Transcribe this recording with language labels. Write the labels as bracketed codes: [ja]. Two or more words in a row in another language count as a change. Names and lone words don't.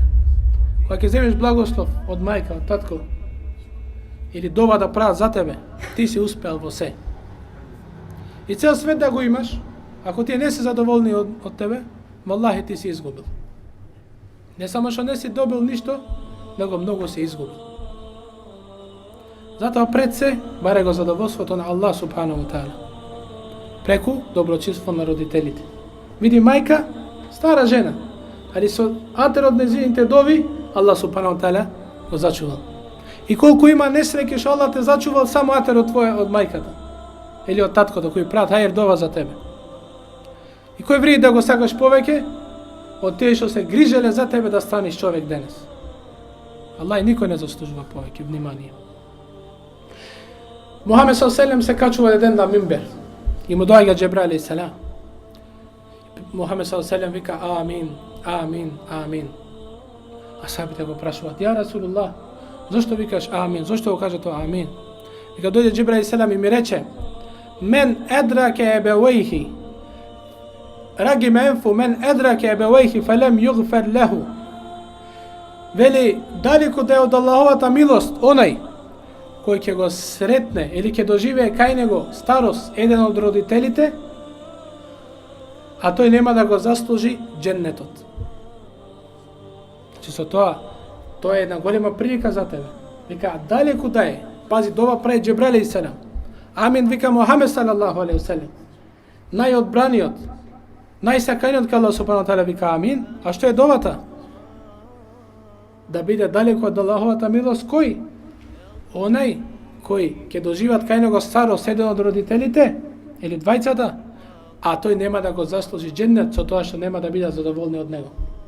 [mk] Кога ќе земеш благослов од мајка, од татко, или дова да прават за тебе, ти си успеал во се. И цел свет да го имаш, ако тие не се задоволни од тебе, валлахи ти си изгубил. Не само што не си добил ништо, него многу се изгубил. Затоа пред се баре го задоволството на Аллах [ar] سبحانه تعالى, [mk] преку доброчинство на родителите. Види мајка, стара жена, али со атер од незините дови, Аллах [ar] سبحانه تعالى [mk] го зачувал. И колку има несреќи што Аллах те зачувал само атеро твоја од мајката или од таткото кој прат хајр дова за тебе. И кој вреди да го сакаш повеќе од тие што се грижеле за тебе да станеш човек денес. Аллах никој не заслужува повеќе внимание. Мухамед ﷺ се качува еден на мимбер и му доаѓа Џебраил [ar] عليه السلام. [mk] Мухамед ﷺ вика амин, амин, амин. А сахабите го прашуваат: [ar] يا رسول الله, [mk] зошто викаш амин? Зошто го кажа тоа амин? Вика дојде Џибраил селам и ми рече: [ar] من أدرك أبويه رغم أنفه من أدرك أبويه فلم يغفر له. [mk] Вели, далеко да е од Аллаховата милост онај кој ќе го сретне или ќе доживее кај него старост еден од родителите, а тој нема да го заслужи дженнетот. Со тоа е една голема прилика за тебе. Вика, далеку да е. Пази, дова прави Џебраил [ar] عليه السلام. [mk] Амин вика Мухамед [ar] صلى الله عليه وسلم. [mk] Најодбраниот, најсаканиот кај Аллах [ar] سبحانه وتعالى [mk] вика амин. А што е довата? Да биде далеку од Аллаховата милост кој? Онај кој ќе доживат кај него старост еден од родителите или двајцата, а тој нема да го заслужи дженнет со тоа што нема да биде задоволни од него.